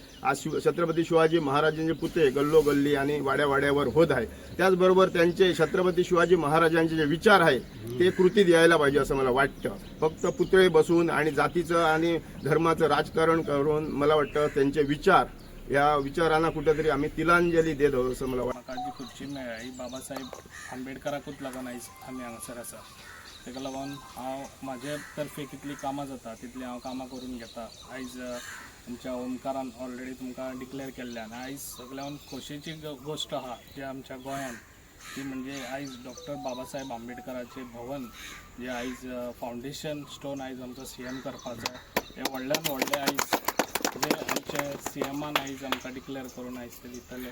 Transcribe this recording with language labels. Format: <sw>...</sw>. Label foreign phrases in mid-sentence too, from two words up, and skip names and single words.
<mr>आज छत्रपती शिवाजी महाराजांचे पुतळे गल्लोगल्ली आणि वाड्यावाड्यावर होत आहे. त्याचबरोबर त्यांचे छत्रपती शिवाजी महाराजांचे जे विचार आहे ते कृतीत यायला पाहिजे असं मला वाटतं. फक्त पुतळे बसून आणि जातीचं आणि धर्माचं राजकारण करून मला वाटतं त्यांचे विचार, या विचारांना कुठेतरी आम्ही तिलांजली देत आहोत असं मला वाटतं.</mr> <kok>म्हाका जी खुर्ची मेळ्ळी बाबासाहेब आंबेडकराकूच लागून आयज आमी हांगासर आसा. तेका लागून हांव म्हाजे तर्फे कितली कामां जाता तितली हांव कामां करून घेता. आयज आमच्या ओमकारान ऑलरेडी तुमकां डिक्लेअर केल्ल्यान आयज सगळ्यान खोशयेची गोश्ट आहा जी आमच्या गोंयांत, ती म्हणजे आयज डॉक्टर बाबासाहेब आंबेडकराचें भवन जे आयज</kok> <en>foundation stone</en> <kok>आयज आमचो CM करपाचो, हे व्हडल्यान व्हडलें आयज जे आमचे CMान आयज आमकां डिक्लेअर करून आयज ते दितले.</kok>